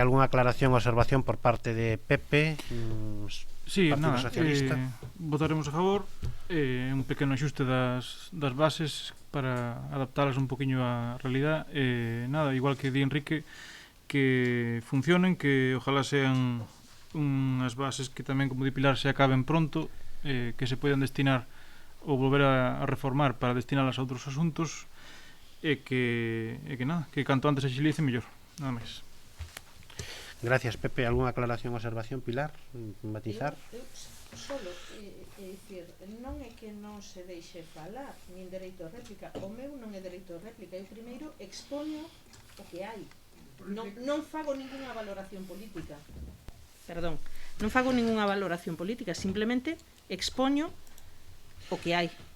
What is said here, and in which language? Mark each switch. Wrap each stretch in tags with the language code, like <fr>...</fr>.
<es>¿Alguna aclaración o observación por parte de Pepe? Sí, Partido nada, Socialista.</es> <gl>votaremos a favor, un pequeno axuste das bases para adaptalas un poquinho á realidad, nada, igual que di Enrique, que funcionen,</gl> <es>que ojalá sean</es> <gl>unhas bases que tamén, como di Pilar, se acaben pronto, que se poidan destinar ou volver a reformar para destinalas a outros asuntos, e que nada, que canto antes se agilice mellor, nada máis.</gl> <es>Gracias, Pepe. ¿Alguna aclaración o observación, Pilar?</es> <gl>Matizar? Eu solo, dicir, non é que non se deixe falar, nin dereito a réplica. O meu non é dereito a réplica. Eu primeiro expoño o que hai. Non fago ningunha valoración política. Perdón, non fago ningunha valoración política, simplemente expoño o que hai.</gl>